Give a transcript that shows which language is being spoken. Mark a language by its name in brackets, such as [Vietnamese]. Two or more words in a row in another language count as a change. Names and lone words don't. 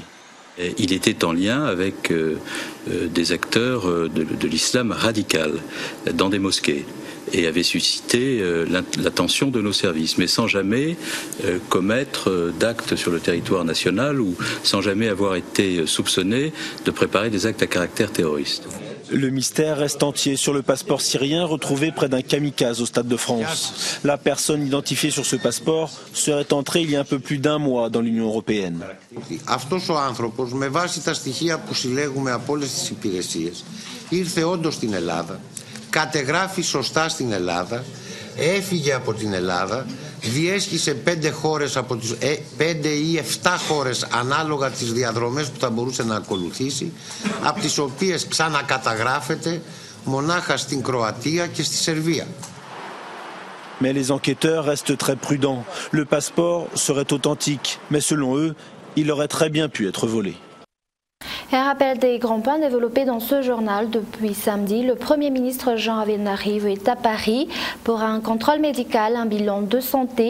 [French] Il était en lien avec des acteurs de l'islam radical dans des mosquées et avait suscité l'attention de nos services, mais sans jamais commettre d'actes sur le territoire national ou sans jamais avoir été soupçonné de préparer des actes à caractère terroriste. Le mystère reste entier sur le passeport syrien retrouvé près d'un kamikaze au Stade de France. La personne identifiée sur ce passeport serait entrée il y a un peu plus d'1 mois dans l'Union européenne. [Greek] Αυτός ο άνθρωπος, με βάση τα στοιχεία που συλλέγουμε από όλες τις υπηρεσίες, ήρθε όντως στην Ελλάδα, κατεγράφει σωστά στην Ελλάδα, έφυγε από την Ελλάδα, διέσχισε 5 χώρες από τις 5 ή 7 χώρες ανάλογα τις διαδρομές που θα μπορούσε να ακολουθήσει, από τις οποίες ξανακαταγράφεται μονάχα στην Κροατία και στη Σερβία. [French] Mais les enquêteurs restent très prudents. Le passeport serait authentique, mais selon eux, il aurait très bien pu être volé. Et un rappel des grands points développés dans ce journal depuis samedi. Le Premier ministre Jean Ravenarive est à Paris pour un contrôle médical, un bilan de santé.